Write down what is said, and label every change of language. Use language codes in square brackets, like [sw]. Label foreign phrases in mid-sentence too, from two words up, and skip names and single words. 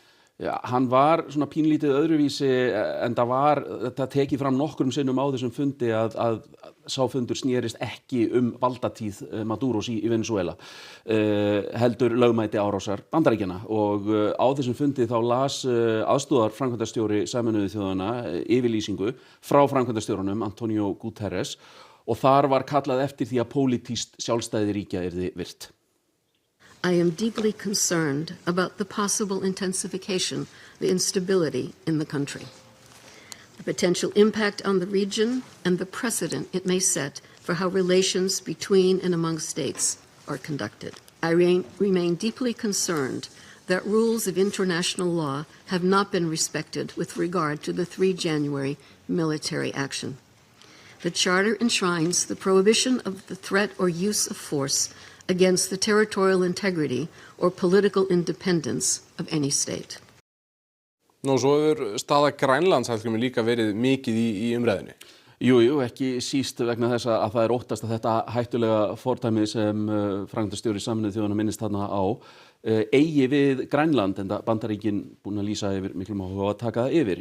[is] Já, hann var svona pínlítið öðruvísi en það tekið fram nokkrum sinnum á þessum fundi að sá fundur snerist ekki valdatíð Maduros í Venezuela, heldur lögmæti árásar Bandaríkjanna og á þessum fundi þá las aðstoðar framkvæmdastjóri Sameinuðu þjóðanna yfirlýsingu frá framkvæmdastjórunum Antonio Guterres og þar var kallað eftir því að pólitískt sjálfstæði ríkja yrði virt. [en] I am deeply concerned about the possible intensification, the instability in the country, the potential impact on the region, and the precedent it may set for how relations between and among states are conducted. I remain deeply concerned that rules of international law have not been respected with regard to the 3 January military action. The Charter enshrines the prohibition of the threat or use of force against the territorial integrity or political independence of any state. [is] Nú, svo hefur staða Grænlands líka verið mikið í umræðunni. Jú, ekki síst vegna þess að það óttast að þetta hættulega fordæmi sem framkvæmdastjóri Sameinuðu þjóðanna minnist þarna á eigi við Grænland, en Bandaríkin búin að lýsa yfir miklum áhuga að taka það yfir.